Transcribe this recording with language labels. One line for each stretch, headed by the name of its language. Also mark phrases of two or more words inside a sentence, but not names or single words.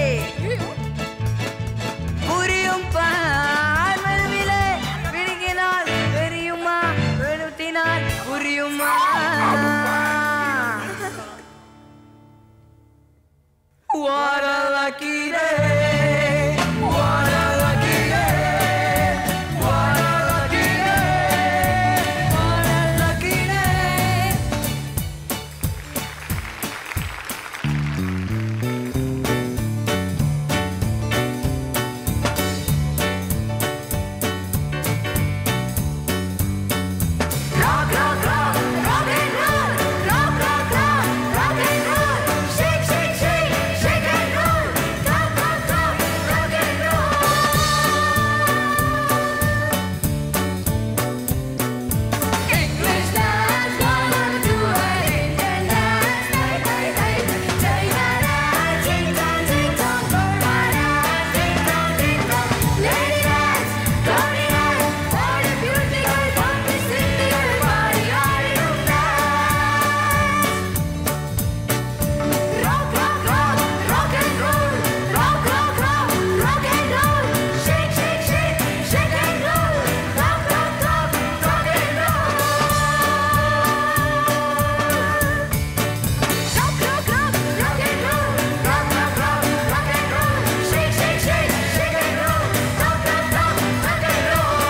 Tamil: புரியும் பார் மறுவிலே விழுங்கினால் தெரியுமா வெளுத்தினால் புரியுமா வாடலக்கிடே வாடலக்கிடே வாடலக்கிடே வாடலக்கிடே
English: rock rock rock rock and roll rock rock rock rock and roll shake shake shake shake and roll rock rock rock rock and roll English dance wanna do an Indian dance night night night China dance ding dong ding dong Burma dance ding dong ding dong Lady dance Tony dance what a beautiful funky city everybody ஆடிடும் Rock rock rock rock and roll rock rock rock rock and roll shake shake shake shake and roll rock rock rock rock and roll rock rock rock rock and roll rock rock rock rock and roll shake shake shake shake and roll rock rock rock rock and roll